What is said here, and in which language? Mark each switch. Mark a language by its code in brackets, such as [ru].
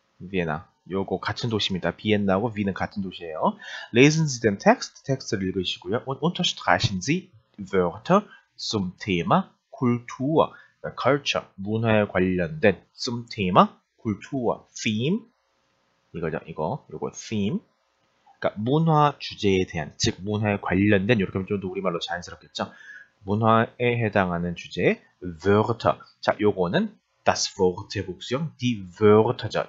[ko] 비에나. 요거 같은 도시입니다. 비엔나하고 위는 같은 도시예요. [de] Lesen Sie den Text. [ko] 텍스트를 읽으시고요. [de] Und unterstreichen Sie Wörter zum Thema Kultur. [ko] Culture, 문화에 관련된 [de] zum Thema Kultur, [ko] Theme 이거죠. 요거 Theme. 그러니까 문화 주제에 대한, 즉 문화에 관련된 이렇게 하면 좀 더 우리말로 자연스럽겠죠. 문화에 해당하는 주제 Wörter. 자, 요거는 das Wort 복수형 die Wörter죠.